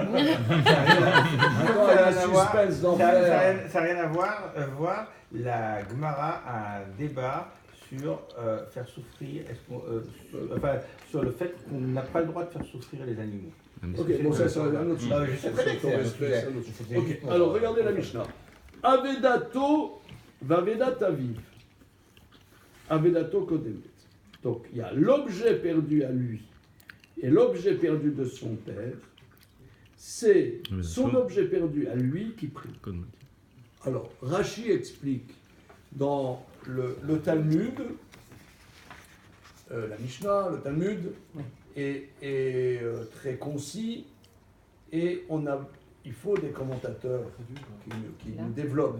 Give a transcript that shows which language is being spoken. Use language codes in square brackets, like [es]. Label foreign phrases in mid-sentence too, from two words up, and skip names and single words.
[fr] Attends, il y a le suspense d'enfer. n'a rien à voir. La Gemara a un débat sur faire souffrir, sur le fait qu'on n'a pas le droit de faire souffrir les animaux. Ok, bon, ça c'est un autre sujet. Non, je sais très bien que c'est un sujet. Ok, alors regardez la Mishnah. [he] אבדתו ואבדת אביו. אבדתו קודמת. [fr] Donc il y a l'objet perdu à lui et l'objet perdu de son père. C'est son objet perdu à lui qui prie. Alors Rashi explique dans le Talmud, la Mishnah, le Talmud, est très concis et il faut des commentateurs qui nous développent.